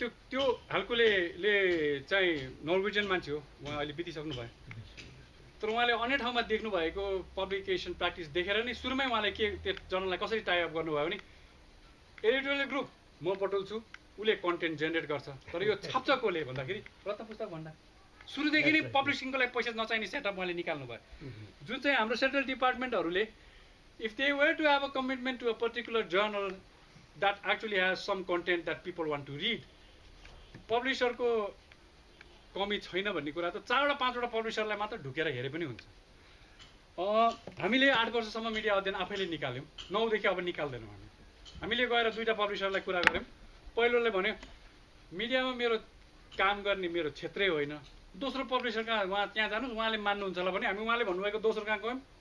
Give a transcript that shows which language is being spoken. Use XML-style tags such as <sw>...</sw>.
<ne>त्यो हालकोले चाहिँ नर्वेजियन मान्छे हो उहाँ अहिले बितिसक्नु भयो तर उहाँले अन्य ठाउँमा देख्नु भएको पब्लिकेसन प्र्याक्टिस देखेर नै सुरुमै उहाँले के त्यो जर्नललाई कसरी टाइअप गर्नुभयो भने एडिटोरियल ग्रुप म बटुल्छु उसले कन्टेन्ट जेनेरेट गर्छ तर यो छाप्छ कसले भन्दाखेरि रत्न पुस्तक भन्दा सुरुदेखि नै पब्लिसिङको लागि पैसा नचाहिने सेटअप उहाँले निकाल्नु भयो जुन चाहिँ हाम्रो central डिपार्टमेन्टहरूले</ne> <en>if they were to have a commitment to a particular journal that actually has some content that people want to read,</en> <ne>publisher को कमी छैन भन्ने कुरा त 4 वा 5 वटा पब्लिसरलाई मात्र ढुकेर हेरे पनि हुन्छ। हामीले 8 वर्षसम्म मिडिया अध्ययन आफैले निकाल्यौं, 9 देखि अब निकाल्दैनौँ हामीले गएर 2टा पब्लिसरलाई कुरा गर्यौं। पहिलोले भन्यो मिडियामा मेरो काम गर्ने मेरो क्षेत्रै होइन, दोस्रो पब्लिसर कहाँ उहाँ त्यहाँ जानुस् उहाँले मान्नुहुन्छ होला भने हामी उहाँले भन्नुभएको दोस्रो कहाँ गयौँ।</ne>